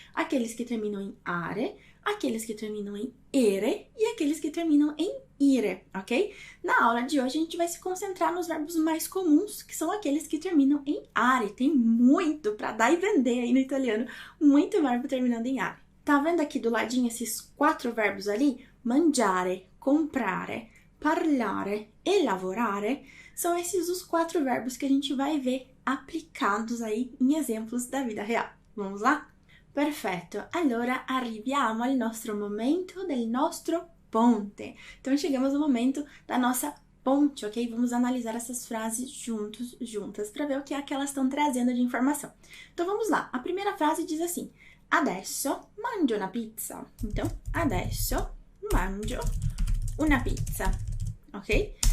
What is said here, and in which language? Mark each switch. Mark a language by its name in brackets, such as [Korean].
[Portuguese] Aqueles que terminam em are, aqueles que terminam em ere e aqueles que terminam em ire, ok? Na aula de hoje a gente vai se concentrar nos verbos mais comuns, que são aqueles que terminam em are. Tem muito para dar e vender aí no italiano, muito verbo terminando em are. Tá vendo aqui do ladinho esses 4 verbos ali? [Italian] Mangiare, comprare, parlare e lavorare. [Portuguese] São esses os 4 verbos que a gente vai ver aplicados aí em exemplos da vida real. Vamos lá? [Italian] Perfetto. Allora arriviamo al nostro momento del nostro ponte. [Portuguese] Então chegamos no momento da nossa ponte, ok? Vamos analisar essas frases juntas, para ver o que é que elas estão trazendo de informação. Então vamos lá. A primeira frase diz assim: [Italian] Adesso mangio una pizza. [Portuguese] Então, [Italian] adesso mangio una pizza, [Portuguese] ok?